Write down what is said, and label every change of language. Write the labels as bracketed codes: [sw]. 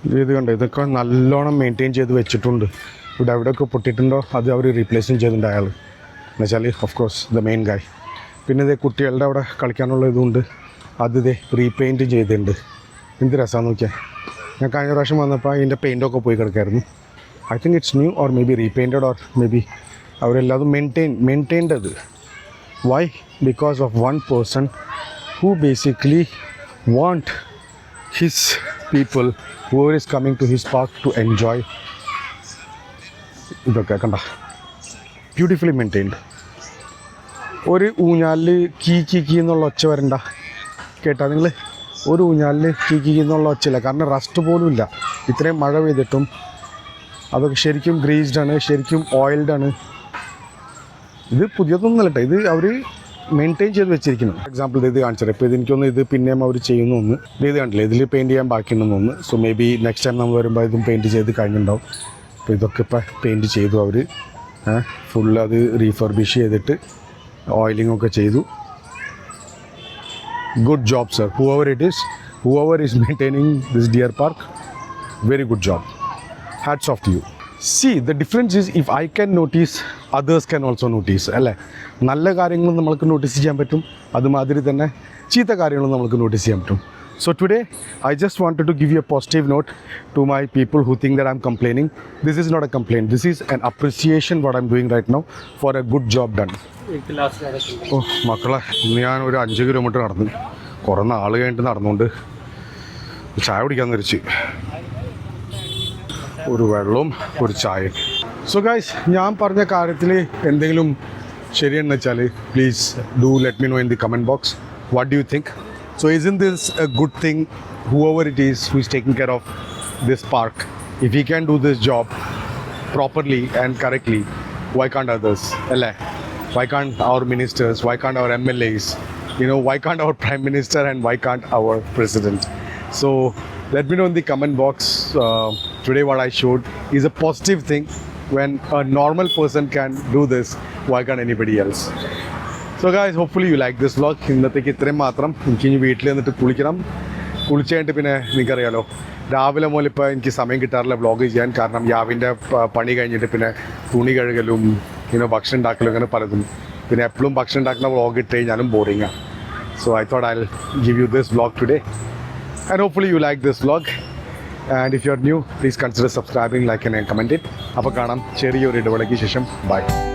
[ml] ഇത് കണ്ടോ, ഇതൊക്കെ നല്ലോണം മെയിൻറ്റെയിൻ ചെയ്ത് വെച്ചിട്ടുണ്ട്. ഇവിടെ എവിടെയൊക്കെ പൊട്ടിയിട്ടുണ്ടോ അത് അവർ റീപ്ലേസും ചെയ്തിട്ടുണ്ട് അയാൾ, എന്നുവെച്ചാൽ [en] Of course the main guy. [ml] പിന്നെ ഇതേ കുട്ടികളുടെ അവിടെ കളിക്കാനുള്ള ഇതുകൊണ്ട് അത് ഇതേ റീപെയിൻറ്റ് ചെയ്തിട്ടുണ്ട്. എന്ത് രസമാണെന്ന് നോക്കിയാൽ. ഞാൻ കഴിഞ്ഞ പ്രാവശ്യം വന്നപ്പോൾ അതിൻ്റെ പെയിൻറ്റൊക്കെ പോയി കിടക്കായിരുന്നു. [en] I think it's new or may be repainted or may be അവരെല്ലാതും maintained. Why? Because of one person who basically want his people, whoever is coming to his park, to enjoy. [ml] ഇതൊക്കെ കണ്ട ബ്യൂട്ടിഫുള്ളി മെയിൻറ്റെയിൻഡ്. ഒരു ഊഞ്ഞാലിൽ key എന്നുള്ള ഒച്ച വരണ്ട കേട്ടാ നിങ്ങൾ. ഒരു ഊഞ്ഞാലിൽ key എന്നുള്ള ഒച്ചയില്ല, കാരണം റസ്റ്റ് പോലും ഇല്ല. ഇത്രയും മഴ പെയ്തിട്ടും അതൊക്കെ ശരിക്കും ഗ്രീസ്ഡാണ്, ശരിക്കും ഓയിൽഡാണ്. ഇത് പുതിയതൊന്നുമല്ല കേട്ടോ, ഇത് അവർ മെയിൻറ്റെയിൻ ചെയ്ത് വെച്ചിരിക്കുന്നു. എക്സാമ്പിൾ ഇത് കാണിച്ചത്. ഇപ്പോൾ ഇതെനിക്കൊന്ന് ഇത് പിന്നെയും അവർ ചെയ്യുന്നു ഒന്ന്. ഇത് കണ്ടില്ല, ഇതിൽ പെയിൻറ്റ് ചെയ്യാൻ ബാക്കിയുണ്ടെന്ന് ഒന്ന്. [en] so may be next time [ml] നമ്മൾ വരുമ്പോൾ ഇതും പെയിൻറ്റ് ചെയ്ത് കഴിഞ്ഞിട്ടുണ്ടാവും. അപ്പോൾ ഇതൊക്കെ ഇപ്പോൾ പെയിൻറ്റ് ചെയ്തു അവർ, ഫുള്ള് അത് റീഫർബിഷ് ചെയ്തിട്ട് ഓയിലിംഗ് ഒക്കെ ചെയ്തു. [en] Good job sir, whoever is maintaining this deer park, very good job. Hats off to you. See, the difference is if I can notice, others can also notice, അല്ലേ? [ml] നല്ല കാര്യങ്ങളും നമ്മൾക്ക് notice ചെയ്യാൻ പറ്റും, അതുമാതിരി തന്നെ ചീത്ത കാര്യങ്ങളും നമ്മൾക്ക് നോട്ടീസ് ചെയ്യാൻ പറ്റും. [en] So today, I just wanted to give you a positive note to my people who think that I'm complaining. This is not a complaint. This is an appreciation what I'm doing right now for a good job done. [ml] ഓ മക്കളെ, ഞാൻ ഒരു 5 kilometre നടന്നു. കുറേ നാൾ കഴിഞ്ഞിട്ട് നടന്നുകൊണ്ട് ചായ കുടിക്കാമെന്ന് വിചാരിച്ച്. ഒരു വെള്ളവും ഒരു ചായയും. സോ ഗൈസ്, ഞാൻ പറഞ്ഞ കാര്യത്തിൽ എന്തെങ്കിലും ശരിയെന്ന് വെച്ചാൽ [en] Please do let me know in the comment box. What do you think? So isn't this a good thing, whoever it is who is taking care of this park, if he can do this job properly and correctly, why can't others? Alle? Why can't our ministers? Why can't our MLAs? Why can't our Prime Minister and why can't our President? So let me know in the comment box. Today what I showed is a positive thing. When a normal person can do this, why can't anybody else? So guys, hopefully you like this vlog. [ml] ഇന്നത്തേക്ക് ഇത്രയും മാത്രം. എനിക്ക് ഇനി വീട്ടിൽ നിന്നിട്ട് കുളിക്കണം. കുളിച്ച് കഴിഞ്ഞിട്ട് പിന്നെ നിങ്ങൾക്കറിയാലോ, രാവിലെ മുതൽ ഇപ്പോൾ എനിക്ക് സമയം കിട്ടാറില്ല വ്ളോഗ് ചെയ്യാൻ. കാരണം യാവിൻ്റെ പണി കഴിഞ്ഞിട്ട് പിന്നെ തുണി കഴുകലും ഭക്ഷണം ഉണ്ടാക്കലും അങ്ങനെ പലതും. പിന്നെ എപ്പോഴും ഭക്ഷണം ഉണ്ടാക്കുന്ന വ്ളോഗ് ഇട്ട് കഴിഞ്ഞാലും ബോറിങ്ങാണ്. [en] So I thought I'll give you this vlog today. And hopefully you like this vlog. And if you're new, please consider subscribing, like and comment it. [ml] അപ്പോൾ കാണാം ചെറിയൊരു ഇടവേളയ്ക്ക് ശേഷം. [en] Bye.